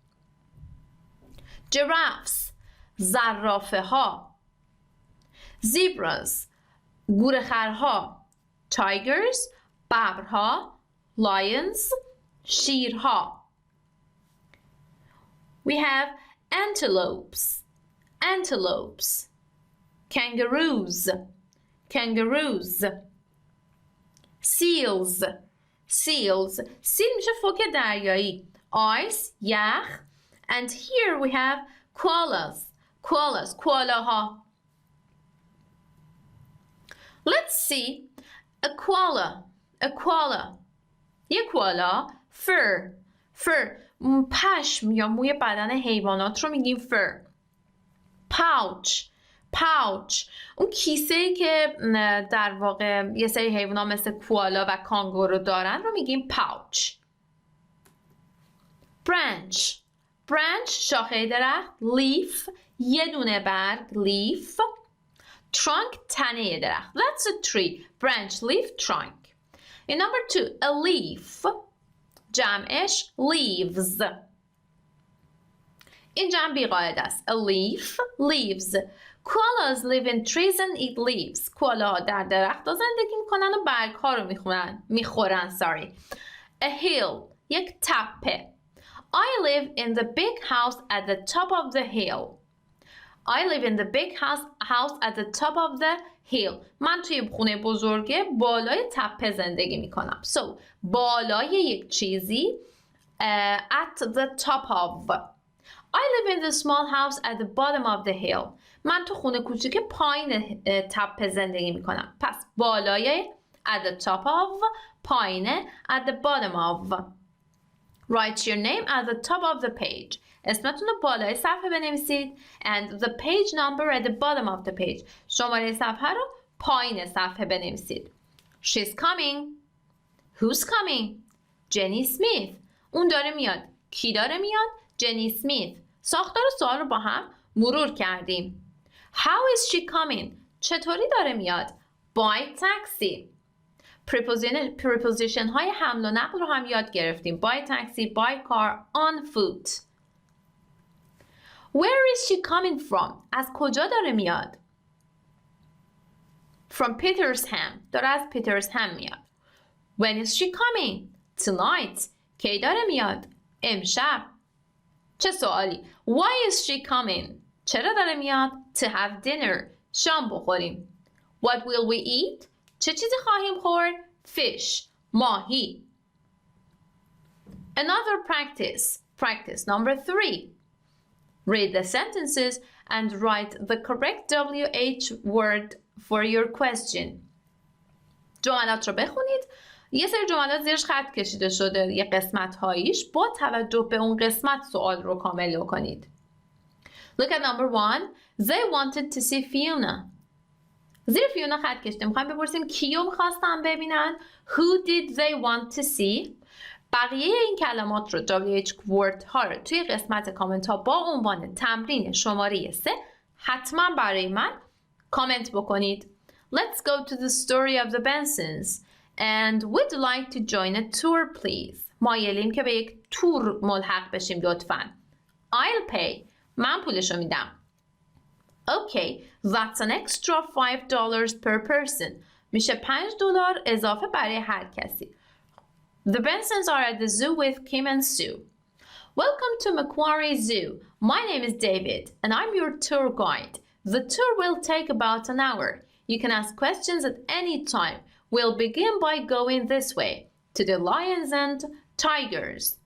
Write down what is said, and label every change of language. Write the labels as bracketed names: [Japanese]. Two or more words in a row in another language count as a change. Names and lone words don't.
[Persian] Giraffes. زرافه ها. Zebras. گورخرها. [English] Tigers. ببرها. Lions. [Persian] شیرها. [English] We have antelopes. Kangaroos. Seals. [Persian] Seal میشه فوک دریایی. Ice, یخ. [English] And here we have koalas. کوالاها. Let's see. A koala. [Persian] یه کوالا. Fur. پشم یا موی بدن حیوانات رو میگیم fur. [English] Pouch. [Persian] اون کیسه‌ای که در واقع یه سری حیوانات مثل کوالا و کانگورو دارن رو میگیم pouch. Branch شاخه درخت. Leaf یه دونه برگ. Leaf. Trunk تنه درخت. [English] That's a tree. Branch, leaf, trunk. In number 2, a leaf. [Persian] جمعش leaves. این جمع بیقاعده است. [English] A leaf, leaves. Koalas live in trees and eat leaves. [Persian] کوالاها در درخت‌ها زندگی میکنن و برگ‌ها رو میخورن. [English] A hill, [Persian] یک تپه. [English] I live in the big house at the top of the hill. I live in the big house at the top of the hill. [Persian] من توی خونه بزرگه بالای تپه زندگی میکنم. So بالای یک چیزی [English] at the top of. I live in the small house at the bottom of the hill. [Persian] من تو خونه کوچیک پایین تپه زندگی میکنم. پس بالای [English] at the top of، [Persian] پایین [English] at the bottom of. Write your name at the top of the page. [Persian] اسمتون رو بالای صفحه بنویسید [English] and the page number at the bottom of the page. [Persian] شماره صفحه رو پایین صفحه بنویسید. [English] She's coming. Who's coming? [Persian] Jenny Smith. اون داره میاد. کی داره میاد؟ جنی اسمیت. ساختار سوال رو با هم مرور کردیم. [English] How is she coming? [Persian] چطوری داره میاد؟ [English] By taxi. [Persian] preposition های حمل و نقل رو هم یاد گرفتیم. [English] By taxi, by car, on foot. Where is she coming from? [Persian] از کجا داره میاد؟ From Petersham. داره از پیترزهم میاد. [English] When is she coming? Tonight. [Persian] کی داره میاد؟ امشب. چه سوالی؟ [English] Why is she coming? [Persian] چرا داره میاد؟ [English] To have dinner. [Persian] شام بخوریم. [English] What will we eat? [Persian] چه چیزی خواهیم خورد؟ Fish. ماهی. [English] Another practice. Practice number 3. Read the sentences and write the correct WH word for your question. [Persian] جملات رو بخونید. یه سری جملات زیرش خط کشیده شده، یه قسمت هاییش، با توجه به اون قسمت سوال رو کامل کنید. [English] Look at number 1. They wanted to see Fiona. [Persian] زیر فیونا خط کشیده. میخوایم بپرسیم کیو میخواستن ببینن. [English] Who did they want to see? [Persian] بقیه این کلمات رو [English] WH word [Persian] ها رو توی قسمت کامنت ها با عنوان تمرین شماره 3 حتما برای من کامنت بکنید. [English] Let's go to the story of the Bensons. And would like to join a tour please. [Persian] مایلیم که به یک تور ملحق بشیم لطفاً. [English] I'll pay. [Persian] من پولشو میدم. [English] Okay, that's an extra $5 per person. [Persian] میشه $5 اضافه برای هر کسی. [English] The Bensons are at the zoo with Kim and Sue. Welcome to Macquarie Zoo. My name is David and I'm your tour guide. The tour will take about an hour. You can ask questions at any time. We'll begin by going this way, to the lions and tigers.